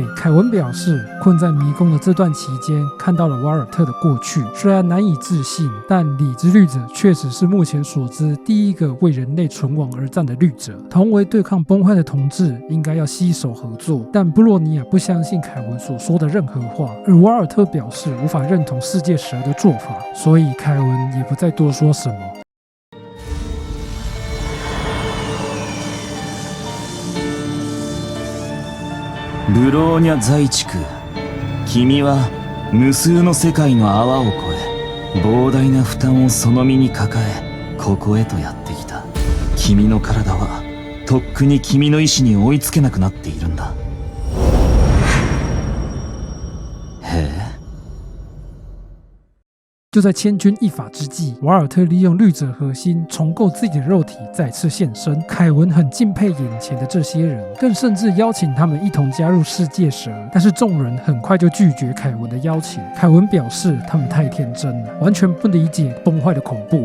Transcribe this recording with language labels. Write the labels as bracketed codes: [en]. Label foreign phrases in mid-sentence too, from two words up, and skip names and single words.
[zh] 凯文表示，困在迷宫的这段期间，看到了瓦尔特的过去，虽然难以置信，但理之绿者确实是目前所知第一个为人类存亡而战的绿者。同为对抗崩坏的同志，应该要携手合作。但布洛尼亚不相信凯文所说的任何话，而瓦尔特表示无法认同世界蛇的做法，所以凯文也不再多说什么。 [ja] ブローニャ在地区、君は無数の世界の泡を越え、膨大な負担をその身に抱え、ここへとやってきた。君の体はとっくに君の意志に追いつけなくなっているんだ。へえ。 [zh] 就在千钧一发之际，瓦尔特利用绿者核心重构自己的肉体再次现身。凯文很敬佩眼前的这些人，更甚至邀请他们一同加入世界蛇。但是众人很快就拒绝凯文的邀请。凯文表示他们太天真了，完全不理解崩坏的恐怖。